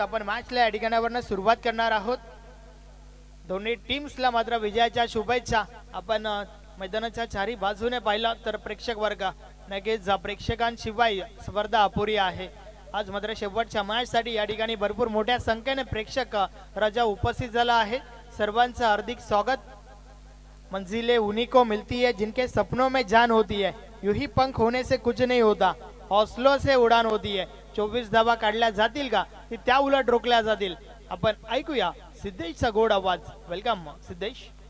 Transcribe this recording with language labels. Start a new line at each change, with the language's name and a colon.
Marathi: आपण मॅचला या ठिकाणावरनं सुरुवात करणार आहोत. दोन्ही टीम्सला मात्र विजयाच्या शुभेच्छा. आपण मैदानाच्या चारी बाजूने पाहिलं तर प्रेक्षक वर्ग नक्कीच प्रेक्षकांशिवाय स्पर्धा अपुरी आहे. आज मात्र शेवटच्या मॅच साठी या ठिकाणी भरपूर मोठ्या संख्येने प्रेक्षक राजा उपस्थित झाला आहे. सर्वांचं हार्दिक स्वागत.
Hindi: मंजिलें उन्हीं को मिलती है जिनके सपनों में जान होती है. यूं ही पंख होने से कुछ नहीं होता, हौसलों से उडान होती है.
Marathi: 24 धावा काढल्या जातील का ती त्या उलट रोखल्या जातील. आपण ऐकूया सिद्धेशचा गोड आवाज.
English: Welcome Siddhesh.